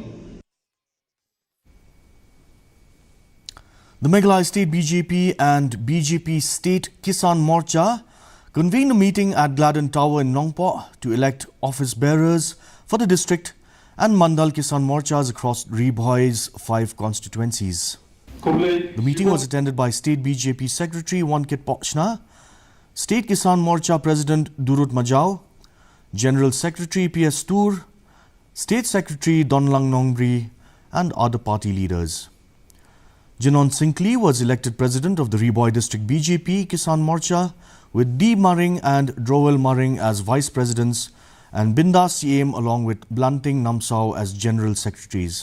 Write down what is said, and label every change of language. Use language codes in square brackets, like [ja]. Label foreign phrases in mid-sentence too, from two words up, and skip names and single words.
[en] The Meghalaya State BJP and BJP State Kisan Morcha convened a meeting at Gladden Tower in Nongpo to elect office bearers for the district and Mandal Kisan Morchas across Ribhoi's 5 constituencies. The meeting was attended by State BJP Secretary Wankit Pochna, State Kisan Morcha President Durut Majau, General Secretary PS Toor, State Secretary Donlang Nongbri, and other party leaders. Jinon Sinkley was elected President of the Ribhoi District BJP Kisan Morcha, with D. Maring and Drowell Maring as Vice Presidents and Bindas CM along with Blanting Namsao as General Secretaries.